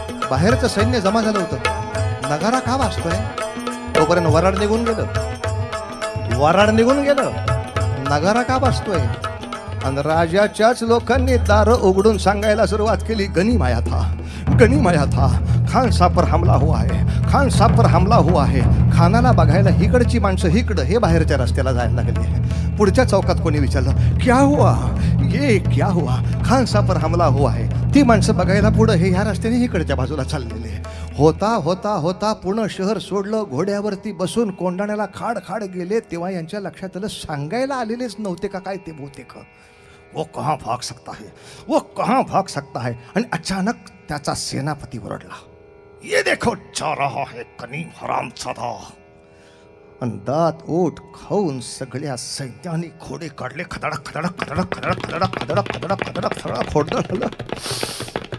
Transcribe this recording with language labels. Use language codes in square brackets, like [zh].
[mr] बाहेरचं सैन्य जमा झालं होतं. नगारा का वाजतोय? तोपर्यंत वराड निघून गेलं. वराड निघून गेलं. नगारा का वाजतोय? आणि राजाच्याच लोकांनी दार उघडून सांगायला सुरुवात केली, [hi] गनीमाया था, गनीमाया था. खान साहब पर हमला हुआ है, खान साहब पर हमला हुआ है. [mr] खानाला बघायला हिकडची माणसं हिकडं, हे बाहेरच्या रस्त्याला जायला लागले. पुढच्या चौकात कोणी विचारलं, [hi] क्या हुआ, ये क्या हुआ? खान साहब पर हमला हुआ है. [mr] ती माणसं बघायला पुढं, हे ह्या रस्त्याने हिकडच्या बाजूला चाललेले. होता होता होता पूर्ण शहर सोडलं. घोड्यावरती बसून कोंडाण्याला खाड खाड गेले. तेव्हा यांच्या लक्षात आलं, सांगायला आलेलेच नव्हते का काय ते बहुतेक. [hi] वो कहाँ भाग सकता है, वो कहाँ भाग सकता है. [mr] आणि अचानक त्याचा सेनापती ओरडला, [hi] ये देखो जा रहा है कनीम हरामजादा. [mr] आणि दात ओठ खाऊन सगळ्या सैन्याने घोडे काढले. खदडक खदडक खदडक खदडक खदडक खदडक खदडक खदडक खदडक घोडदळ आलं.